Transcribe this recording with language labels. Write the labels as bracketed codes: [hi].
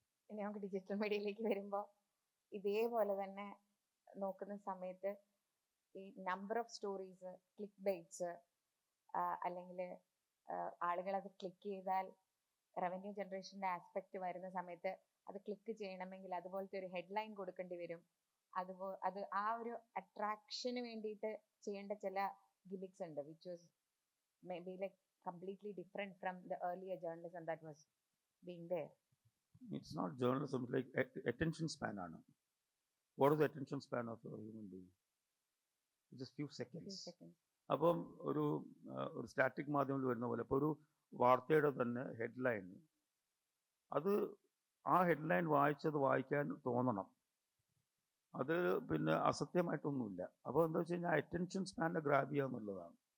[ml] ഇനി നമുക്ക് ഡിജിറ്റൽ മീഡിയയിലേക്ക് വരുമ്പോൾ ഇതേപോലെ തന്നെ നോക്കുന്ന സമയത്ത് ഈ number of stories, click bytes, അല്ലെങ്കിൽ ആളുകൾ അത് ക്ലിക്ക് ചെയ്താൽ റവന്യൂ ജനറേഷൻ്റെ ആസ്പെക്റ്റ് വരുന്ന സമയത്ത് അത് ക്ലിക്ക് ചെയ്യണമെങ്കിൽ അതുപോലത്തെ ഒരു ഹെഡ്ലൈൻ കൊടുക്കേണ്ടി വരും. അത് ആ ഒരു അട്രാക്ഷന് വേണ്ടിയിട്ട് ചെയ്യേണ്ട ചില ഗിമിക്സ് ഉണ്ട്, [en] Which was maybe like completely different from the earlier journalism that was being there. It's not journalism, it's like attention span ആണ്. What is the attention span of a human being? It's just few seconds. [ml] അപ്പം ഒരു static മാധ്യമത്തിൽ വരുന്ന പോലെ ഇപ്പോൾ ഒരു വാർത്തയുടെ തന്നെ ഹെഡ്ലൈൻ, അത് ആ ഹെഡ്ലൈൻ വായിക്കാൻ തോന്നണം. അത് പിന്നെ അസത്യമായിട്ടൊന്നുമില്ല. അപ്പോൾ എന്താ വെച്ച് കഴിഞ്ഞാൽ അറ്റൻഷൻ സ്പാനെ ഗ്രാബ് ചെയ്യുക എന്നുള്ളതാണ്.